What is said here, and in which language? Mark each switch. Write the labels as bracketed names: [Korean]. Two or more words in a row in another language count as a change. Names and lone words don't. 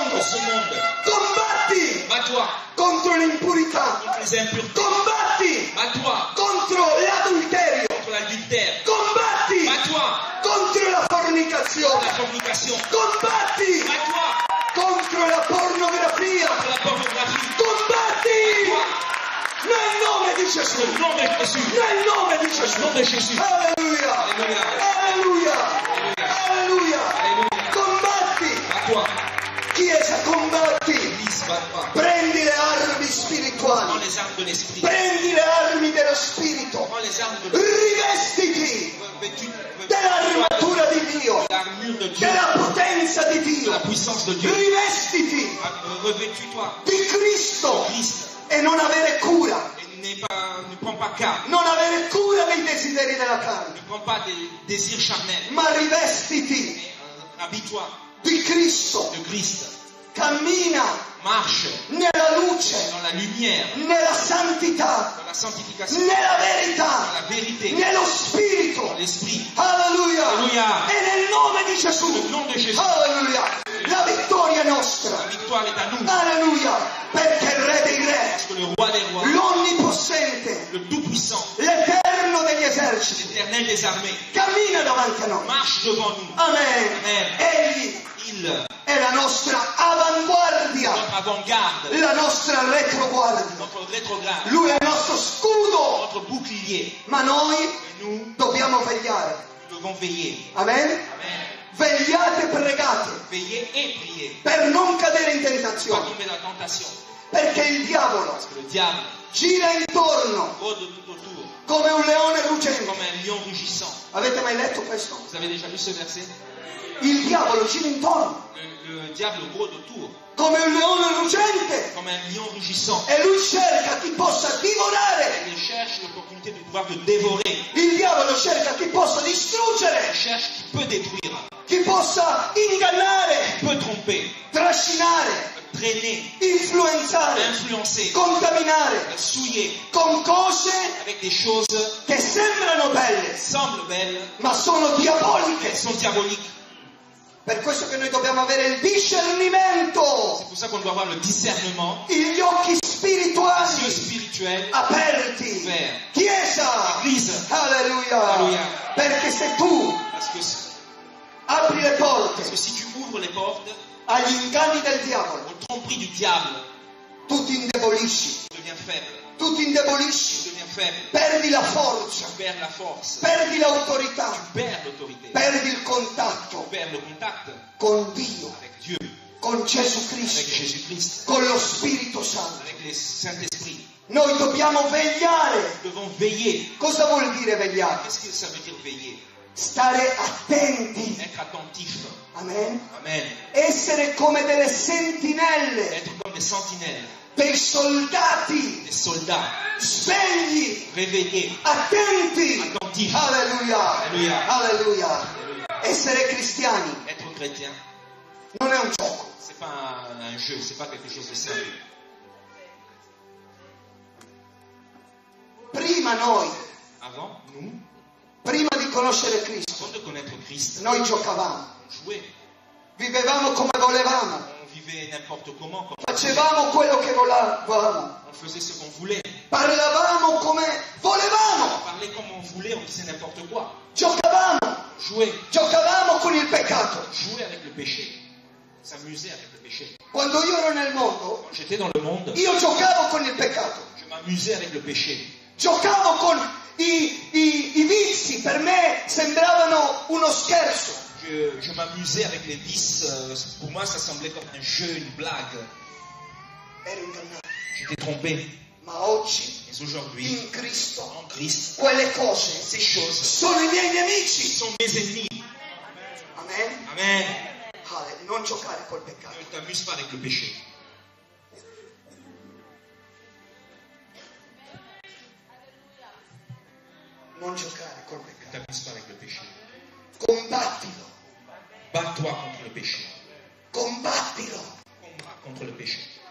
[French] ce monde. [Italian] Combatti [French] Bats-toi [Italian] contro l'impurità. [French] contre les impuretés. [Italian] Combatti [French] Bats-toi [Italian] contro l'adulterio. [French] contre l'adultère. [Italian] Combatti [French] Bats-toi [Italian] contro la [French] contre [Italian] fornicazione. [French] la fornication. [Italian] Combatti [French] Bats-toi [Italian] contro la pornografia. [French] contre la pornographie. [Italian] Combatti nel nome di Gesù. [French] Au nom de Jésus. [Italian] Nel nome di [French] Au [Italian] Gesù. [French] nom de Jésus. [Italian] Alleluia. [French] Alléluia. [Italian] Alleluia. Alleluia. [French] Alléluia. [Italian] Combatti. [French] Bats-toi. [Italian] Chiesa, combatti. [French] Église, bats-toi. [Italian] Prendi le armi [French] Prends [Italian] spirituali. [French] les armes de l'esprit. [Italian] Prendi le armi dello spirito. [French] Prends les armes de l'esprit. [Italian] Rivestiti [French] Revêtu [Italian] dell'armatura di Dio. [French] l'armure de Dieu, [Italian] Della potenza di [French] de la [Italian] Dio. [French] puissance de Dieu. [Italian] Rivestiti [French] Revêtus-toi [Italian] di Cristo [French] Christ [Italian] e non avere cura. [French] et ne prends pas garde. [Italian] Non avere cura dei desideri della carne. [French] Ne prends pas des désirs charnels. [Italian] Ma rivestiti [French] Mais, habille-toi [Italian] di Cristo. [French] de Christ. [Italian] Cammina [French] Marche [Italian] nella luce, [French] dans la lumière, [Italian] nella santità, [French] dans la sanctification, [Italian] nella [French] dans [Italian] verità, [French] la vérité, [Italian] nello [French] dans [Italian] spirito. [French] l'esprit. [Italian] Alleluia. [French] Alleluia. [Italian] E nel nome di Gesù. [French] Au nom de Jésus, [Italian] Alleluia. La vittoria è [French] la [Italian] nostra. [French] victoire est à nous. [Italian] Alleluia. Perché il Re dei Re, [French] Parce que le roi des rois, [Italian] l'Onnipossente, [French] le Tout-Puissant, [Italian] l'Eterno degli eserciti, [French] l'Éternel des armées, [Italian] cammina davanti a noi. [French] marche devant nous. [Italian] Amen. [French] Amen. [Italian] Egli [French] Il, [Italian] è la nostra avanguardia, [French] notre avant-garde, [Italian] la nostra retroguardia. [French] notre rétrograde, [Italian] Lui è il nostro scudo, [French] notre bouclier. [Italian] ma noi [French] Et nous, [Italian] dobbiamo vegliare. [French] nous devons veiller. [Italian] Amen? [French] Amen. [Italian] Vegliate e pregate [French] Veiller et prier. [Italian] per non cadere in [French] Pas [Italian] tentazione, [French] tomber dans la tentation. [Italian] perché il diavolo [French] Parce que le diable [Italian] gira intorno [French] rôde de tout autour, [Italian] come un leone ruggente. [French] comme un lion rugissant. [Italian] Avete mai letto questo? [French] Vous avez déjà lu ce verset? [Italian] Il diavolo gira intorno [French] Le diable rôde autour, [Italian] come un leone ruggente [French] comme un lion rugissant. [Italian] e lui cerca chi possa divorare. [French] Il cherche l'opportunité de pouvoir te dévorer. [Italian] Il diavolo cerca chi possa [French] Il [Italian] distruggere, [French] cherche qui peut détruire, [Italian] chi possa ingannare, [French] qui peut tromper, [Italian] trascinare, [French] traîner, [Italian] influenzare, [French] influencer, [Italian] contaminare [French] souiller [Italian] con cose [French] avec des choses [Italian] che sembrano belle, [French] qui semblent belles, [Italian] ma sono [French] mais [Italian] diaboliche. [French] sont diaboliques. [Italian] Per questo che noi dobbiamo avere il discernimento, [French] C'est pour ça qu'on doit avoir le discernement, [Italian] gli occhi [French] les yeux [Italian] spirituali [French] spirituels [Italian] aperti. [French] ouverts. [Italian] Chiesa, [French] Église, [Italian] alleluia, [French] Alleluia. [Italian] perché se tu apri le [French] parce [Italian] porte [French] que si tu ouvres les portes [Italian] agli inganni del diavolo, [French] aux tromperies du diable, [Italian] tu ti indebolisci, [French] tu deviens faible. [Italian] tu ti indebolisci, [French] Tu deviens faible. [Italian] perdi la [French] Tu [Italian] forza, [French] perds la force. [Italian] perdi l'autorità, [French] Tu perds l'autorité. [Italian] perdi il [French] Tu [Italian] contatto [French] perds le contact [Italian] con Dio, [French] avec Dieu, [Italian] con Gesù [French] avec [Italian] Cristo, [French] Jésus-Christ, [Italian] con lo Spirito Santo. [French] avec le Saint-Esprit. [Italian] Noi dobbiamo vegliare. [French] Nous devons veiller. [Italian] Cosa vuol dire vegliare? [French] Qu'est-ce que ça veut dire veiller? [Italian] Stare attenti. [French] Être attentif. [Italian] Amen. [French] Amen. [Italian] Essere come delle sentinelle, [French] Être comme des sentinelles, [Italian] dei soldati, [French] des soldats, [Italian] svegli, [French] réveillés, [Italian] attenti. [French] attentifs. [Italian] Alleluia. [French] Alleluia. [Italian] Alleluia. Essere cristiani [French] Être chrétien, [Italian] non è un gioco. [French] c'est pas un jeu, c'est pas quelque chose de simple. [Italian] Prima noi, [French] Avant, nous, [Italian] prima di conoscere Cristo, [French] avant de connaître Christ, [Italian] noi giocavamo, [French] on jouait, [Italian] vivevamo come volevamo, [French] on vivait n'importe comment, [Italian] facevamo quello che volevamo, [French] on faisait ce qu'on voulait, [Italian] parlavamo come volevamo, [French] on parlait comme on voulait, on disait n'importe quoi, [Italian] giocavamo, [French] jouait [Italian] con il peccato. [French] avec le péché, s'amuser avec le péché. [Italian] Quando io ero nel mondo, [French] Quand j'étais dans le monde, [Italian] io giocavo con il peccato, [French] je m'amusais avec le péché. [Italian] giocavo con i vizi, per me sembravano uno scherzo. [French] Je m'amusais avec les vices, pour moi ça semblait comme un jeu, une blague. [Italian] Ero ingannato. [French] J'étais trompé. [Italian] Ma oggi, [French] Mais aujourd'hui, [Italian] in Cristo, [French] en Christ, [Italian] quelle cose [French] ces choses [Italian] sono i miei nemici. [French] sont mes ennemis. [Italian] Amen. [French] Amen. [Italian] Non giocare col peccato. [French] Ne t'amuse pas avec le péché. [Italian] Non giocare col [French] Ne [Italian] peccato. [French] t'amuse pas avec le péché. [Italian] Combattilo. [French] Bats-toi contre le péché. [Italian] Combattilo. [French] Combat contre le péché.